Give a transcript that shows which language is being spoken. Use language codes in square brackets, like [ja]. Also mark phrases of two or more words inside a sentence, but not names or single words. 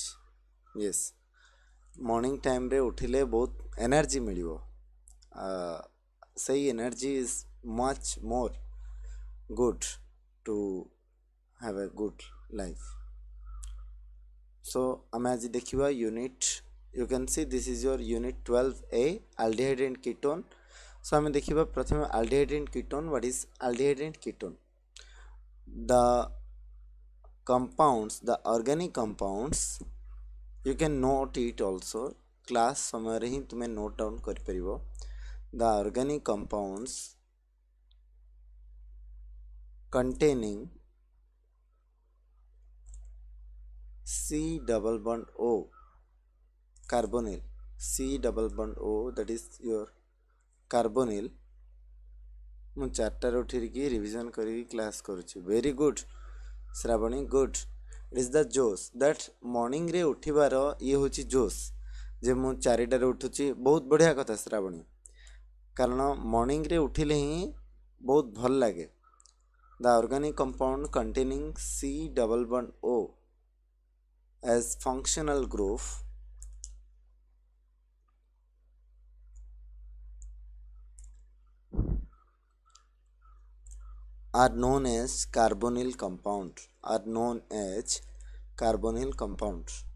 [or] ୟେସ୍, [en] morning timeରେ [or] ଉଠିଲେ ବହୁତ ଏନର୍ଜି ମିଳିବ. [en] ସେଇ energy is much more good to have a good life. [or] So ଆମେ ଆଜି ଦେଖିବା ୟୁନିଟ୍, [en] you can see this is your unit 12A, aldehyde and ketone. [or] So ଆମେ ଦେଖିବା ପ୍ରଥମେ [en] aldehyde and ketone. What is aldehyde and ketone? The compounds, the organic compounds, you can note it also. [or] Class ସମୟରେ ହିଁ ତୁମେ [en] note down [or] କରିପାରିବ. [en] The organic compounds containing C double bond O, carbonyl. C double bond O, that is your carbonyl. [or] ମୁଁ ଚାରିଟାରେ ଉଠିକି ରିଭିଜନ୍ କରିକି କ୍ଲାସ୍ କରୁଛି. [en] Very good ଶ୍ରାବଣୀ, ଗୁଡ୍. It is the josh that [or] ମର୍ଣ୍ଣିଂରେ ଉଠିବାର ଇଏ ହେଉଛି ଜୋସ୍, ଯେ ମୁଁ ଚାରିଟାରେ ଉଠୁଛି. ବହୁତ ବଢ଼ିଆ କଥା ଶ୍ରାବଣୀ, କାରଣ ମର୍ଣ୍ଣିଂରେ ଉଠିଲେ ହିଁ ବହୁତ ଭଲ ଲାଗେ. [en] The organic compound containing C double bond O as functional group are known as carbonyl compound, are known as carbonyl compound.